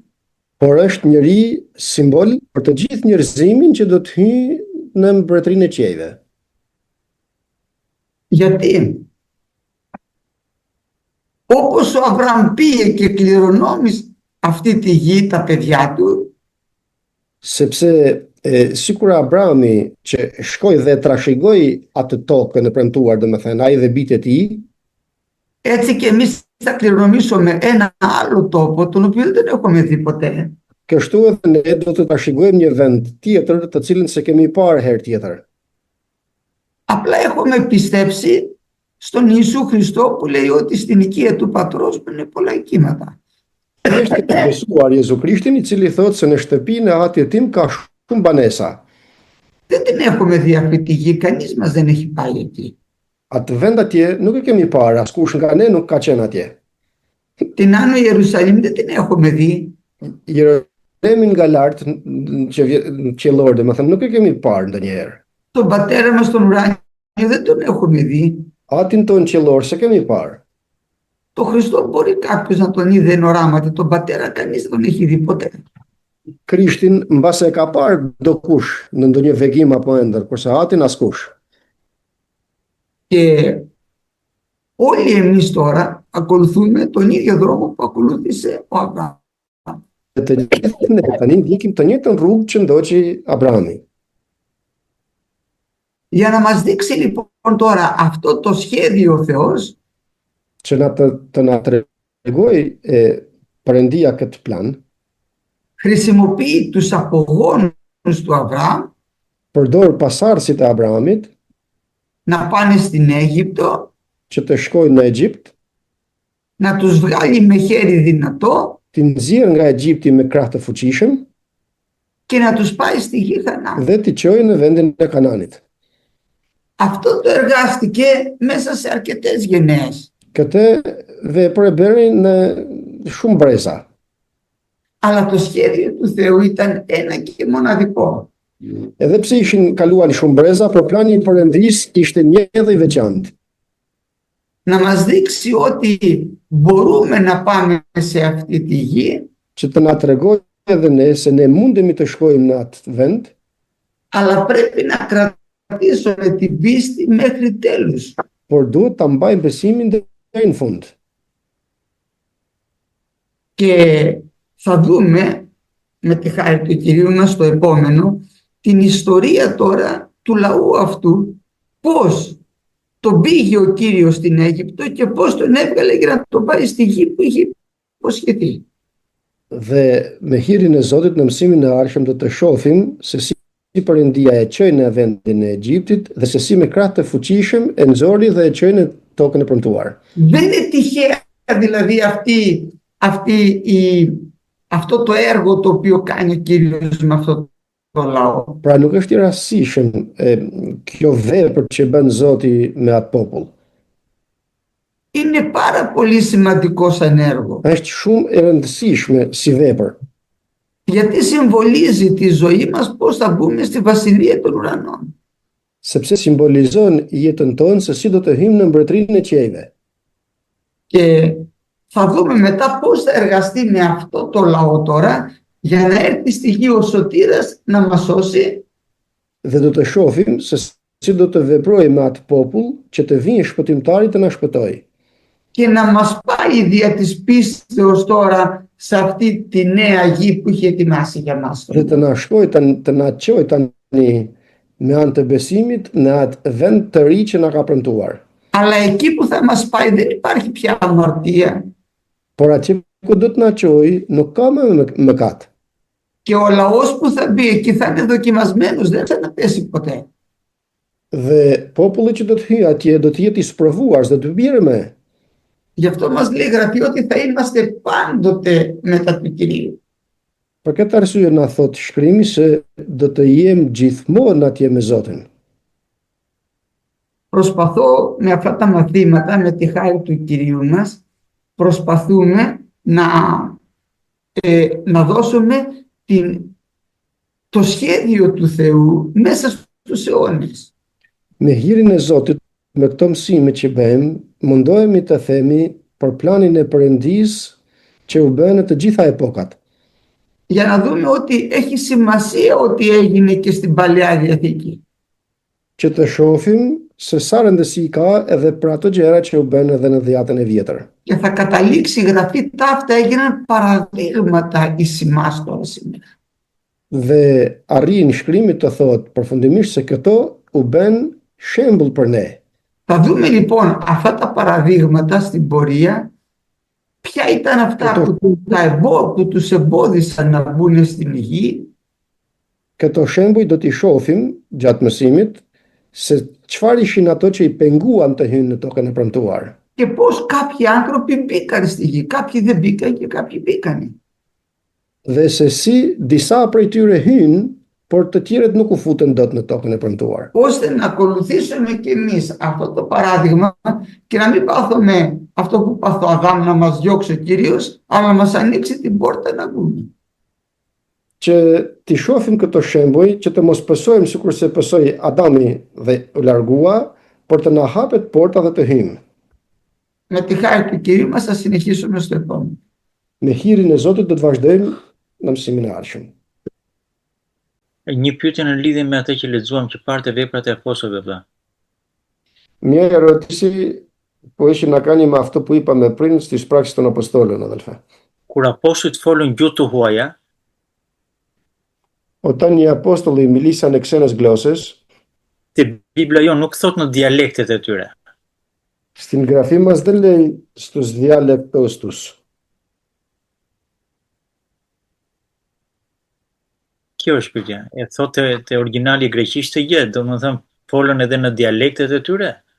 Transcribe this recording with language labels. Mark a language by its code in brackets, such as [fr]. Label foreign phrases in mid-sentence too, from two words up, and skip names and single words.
[sq] Por është njëri simbol për të gjithë njerëzimin që do të hyjë në mbretërinë e qiejve. [el] Γιατί όπως ο Αβραάμ πήγε και κληρονόμησε αυτή τη γη τα παιδιά του, [sq] Sepse sikur Abrahami që shkoi dhe trashëgoi atë tokën e premtuar, domethënë ai dhe bijtë e tij, [el] έτσι και εμείς θα κληρονομήσουμε ένα άλλο τόπο τον οποίο δεν έχουμε δει ποτέ. [sq] kështu edhe ne do të trashëgojmë një vend tjetër të cilin se kemi parë herë tjetër. [el] Απλά έχουμε πιστέψει στον Ιησού Χριστό που λέει ότι στην οικία του πατρός μου είναι πολλά οικήματα. [sq] Është të besuar Jezu Krishtin i cili thotë se në shtëpinë e atit tim ka shumë banesa. [el] Δεν την έχουμε δει αυτή τη γη, κανείς μας δεν έχει πάει εκεί. [sq] Atë vend atje nuk e kemi parë, askush nga ne nuk ka qenë atje. [el] Την Άνω Ιερουσαλήμ δεν την έχουμε δει. [sq] Jerusalemi nga lart qiellor, domethënë nuk e kemi parë ndonjëherë. [el] Τον πατέρα μας τον ουράνιο δεν τον έχουμε δει. [sq] Atin ton qiellor se kemi parë. [el] Το Χριστό μπορεί κάποιος να τον είδε εν οράματι, τον πατέρα κανείς δεν τον έχει δει ποτέ. [sq] Krishtin mbase e ka parë dokush në ndonjë vegim apo ëndër, kurse atin askush. [el] Και όλοι εμείς τώρα ακολουθούμε τον ίδιο δρόμο που ακολούθησε ο Αβραάμ. [sq] Të gjithë ne tani ndjekim të njëjtën rrugë që ndoqi Abrahami. [el] Για να μας δείξει λοιπόν τώρα αυτό το σχέδιο ο Θεός, [sq] Që të na tregoj Perëndia këtë plan, [el] χρησιμοποιεί τους απογόνους του Αβραάμ [sq] përdor pasardhësit e Abrahamit [el] να πάνε στην Αίγυπτο, [sq] që të shkojnë në Egjipt, [el] να τους βγάλει με χέρι δυνατό [sq] të nxjerrë nga Egjipti me krah të fuqishëm [el] και να τους πάει στη γη Χανaan. [sq] dhe t'i çojë në vendin e Kananit. [el] Αυτό το εργάστηκε μέσα σε αρκετές γενναίες. [sq] Këtë vepër e bëri në shumë breza. [el] Αλλά το σχέδιο του Θεού ήταν ένα και μοναδικό. [sq] Edhe pse ishin kaluar shumë breza, por plani i Perëndisë ishte një dhe i veçantë. [el] Να μας δείξει ότι μπορούμε να πάμε σε αυτή τη γη, [sq] Që të na tregojë edhe ne se ne mundemi të shkojmë në atë vend, [el] αλλά πρέπει να κρατήσουμε την πίστη μέχρι τέλους. [sq] por duhet ta mbajmë besimin deri në fund. [el] Και θα δούμε με τη χάρη του Κυρίου μας στο επόμενο την ιστορία τώρα του λαού αυτού, πώς τον πήγε ο Κύριος στην Αίγυπτο και πώς τον έβγαλε για να τον πάει στη γη που είχε υποσχεθεί. [sq] Dhe me hirin e Zotit në mësimin e ardhshëm do të shohim se si Perëndia e çoi në vendin e Egjiptit dhe se si me krah të fuqishëm e nxori dhe e çoi në tokën e premtuar. [el] Δεν είναι τυχαία δηλαδή αυτό το έργο το οποίο κάνει ο Κύριος με αυτό το λαό. [sq] Pra nuk është i rastësishëm kjo vepër që bën Zoti me atë popull. [el] Είναι πάρα πολύ σημαντικό σαν έργο. [sq] Është shumë e rëndësishme si vepër, [el] Γιατί συμβολίζει τη ζωή μας πώς θα μπούμε στη βασιλεία των ουρανών. [sq] sepse simbolizon jetën tonë se si do të hyjmë në mbretërinë e qiejve. [el] Και θα δούμε μετά πώς θα εργαστεί με αυτό το λαό τώρα για να έρθει στη γη ο Σωτήρας να μας σώσει. [sq] Dhe do të shohim se si do të veprojë me atë popull që të vinë shpëtimtari të na shpëtojë. [el] Και να μας πάει δια της πίστεως τώρα σε αυτή τη νέα γη που είχε ετοιμάσει για μας. [sq] Dhe të na shkojë të na çojë tani me anë të besimit në atë vend të ri që na ka premtuar. [el] Αλλά εκεί που θα μας πάει δεν υπάρχει πια αμαρτία. [sq] Por atje ku do të na çojë nuk ka më mëkat. [el] Και ο λαός που θα μπει εκεί θα είναι δοκιμασμένος, δεν θα πέσει ποτέ. [sq] Dhe populli që do të hyjë atje do të jetë i sprovuar, do të bjerë me. [el] Γι' αυτό μας λέει η Γραφή ότι θα είμαστε πάντοτε μετά του Κυρίου. [sq] Për këtë arsye na thot shkrimi se do të jem gjithmonë atje me Zotin. [el] Προσπαθώ με αυτά τα μαθήματα, με τη χάρη του Κυρίου μας, προσπαθούμε να δώσουμε το σχέδιο του Θεού μέσα στους αιώνες. [sq] Me hirin e Zotit, me këto mësime që bëjmë, mundohemi të themi për planin e Perëndisë që u bën në të gjitha epokat. [el] Για να δούμε ότι έχει σημασία ότι έγινε και στην Παλαιά Διαθήκη. [sq] Që të shohim se sa rëndësi ka edhe për ato gjëra që u bën edhe në Dhjetën e Vjetër. [el] Και θα καταλήξει η Γραφή τα αυτά έγιναν παραδείγματα εις εμάς τώρα σήμερα. [sq] Dhe arrin shkrimi të thotë përfundimisht se këto u bën shembull për ne. [el] Θα δούμε λοιπόν αυτά τα παραδείγματα στην πορεία, ποια ήταν αυτά που τους εμπόδισαν να μπουν στην γη. [sq] Këto shembuj do t'i shohim gjatë mësimit se çfarë ishin ato që i penguan të hynë në tokën e premtuar. [el] Και πώς κάποιοι άνθρωποι μπήκαν στη γη, κάποιοι δεν μπήκαν και κάποιοι μπήκαν. [sq] Dhe se si disa prej tyre hynë, por të tjerët nuk u futën dot në tokën e premtuar. [el] Ώστε να ακολουθήσουμε κι εμείς αυτό το παράδειγμα και να μην πάθουμε αυτό που πάθω ο Αδάμ, να μας διώξει ο Κύριος, αλλά να μας ανοίξει την πόρτα να μπούμε. [sq] Që t'i shohim këto shembuj, që të mos pësojmë sikur se pësoi Adami dhe u largua, por të na hapet porta dhe të hyjmë. [el] Με τη χάρη του Κυρίου μας θα συνεχίσουμε στο επόμενο. [sq] Me hirin e Zotit do të vazhdojmë në mësimin e ardhshëm. Një pyetje në lidhje me atë që lexuam që parte veprat e apostujve vëlla. [el] Μια ερώτηση που έχει να κάνει με αυτό που είπαμε πριν στις πράξεις των Αποστόλων, αδελφέ. [sq] Kur apostujt folën gjuhë të huaja, [el] Όταν οι Απόστολοι μιλήσαν në ξένες γλώσσες, [sq] te Bibla jo nuk thot në dialektet e tyre. [el] στην γραφή μας δεν λέει στους διάλεκτους τους. [sq] Kjo është pyetja. E thotë te origjinali greqisht të jetë, domethënë folën edhe në dialektet e tyre.